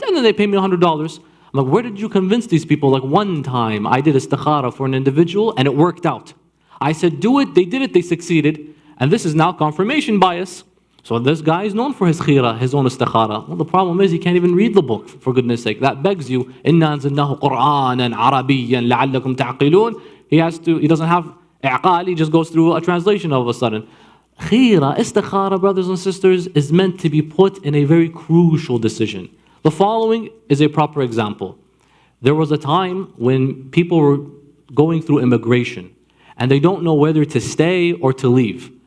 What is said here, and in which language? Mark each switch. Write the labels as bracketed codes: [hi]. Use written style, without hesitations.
[en] And then they pay me $100. I'm like, where did you convince these people? Like one time I did istikhara for an individual and it worked out. I said, do it, they did it, they succeeded. And this is now confirmation bias. So this guy is known for his khira, his own istikhara. Well, the problem is he can't even read the book, for goodness sake. That begs you, [ar] إِنَّا أَنزَلْنَاهُ قُرْآنًا عَرَبِيًّا لَعَلَّكُمْ تَعْقِلُونَ. [en] He doesn't have i'qal, he just goes through a translation all of a sudden. Khira, istikhara, brothers and sisters, is meant to be put in a very crucial decision. The following is a proper example. There was a time when people were going through immigration and they don't know whether to stay or to leave.